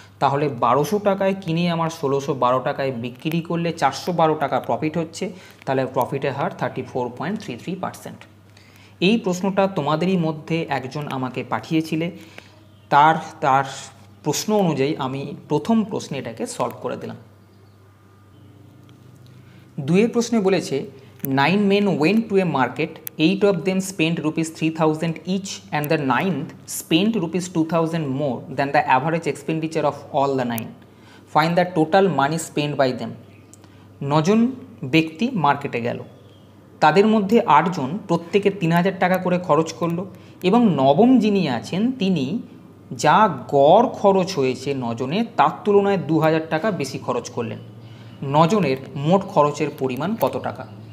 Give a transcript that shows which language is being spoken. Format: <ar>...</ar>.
<bn>তাহলে 1200 টাকায় কিনে আমার 1612 টাকায় বিক্রি করলে 412 টাকা প্রফিট হচ্ছে, তাহলে প্রফিটের হার 34.33%। এই প্রশ্নটা তোমাদেরই মধ্যে একজন আমাকে পাঠিয়েছিলে, তার প্রশ্ন অনুযায়ী আমি প্রথম প্রশ্নে এটাকে সলভ করে দিলাম। দুয়ের প্রশ্নে বলেছে</bn> <en>9 men went to a market, 8 of them spent ₹3000 each and the 9th spent ₹2000 more than the average expenditure of all the 9. Find the total money spent by them.</en> <bn>9জন ব্যক্তি মার্কেটে গেল, তাদের মধ্যে 8 জন প্রত্যেকে 3000 টাকা করে খরচ করলো, এবং নবম যিনি আছেন তিনি যা গড় খরচ হয়েছে 9 জনের তার তুলনায় 2000 টাকা বেশি খরচ করলেন। 9 জনের মোট খরচের পরিমাণ কত টাকা?</bn>